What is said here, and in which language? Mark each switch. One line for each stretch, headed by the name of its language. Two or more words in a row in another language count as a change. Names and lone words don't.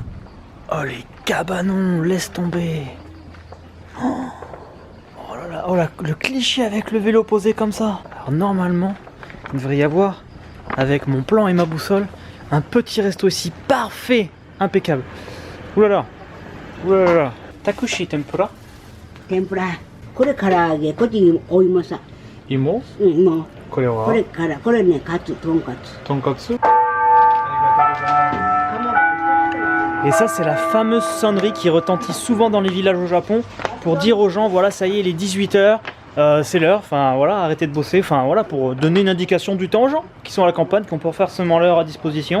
French: Oh les cabanons, laisse tomber. Oh là là, oh là, le cliché avec le vélo posé comme ça. Alors normalement, il devrait y avoir, avec mon plan et ma boussole, un petit resto ici parfait, impeccable. Ouh là là, ouh là là.
Japanese: タクシ 天ぷら. 天ぷらこれ唐揚げこっちお芋さ Imo. うんもうこれはこれからこれねカツとんかつ tonkatsu.
French: Et ça c'est la fameuse sonnerie qui retentit souvent dans les villages au Japon pour dire aux gens voilà ça y est il est 18h, c'est l'heure, enfin voilà arrêtez de bosser, enfin voilà pour donner une indication du temps aux gens qui sont à la campagne, qui ont pour faire seulement l'heure à disposition.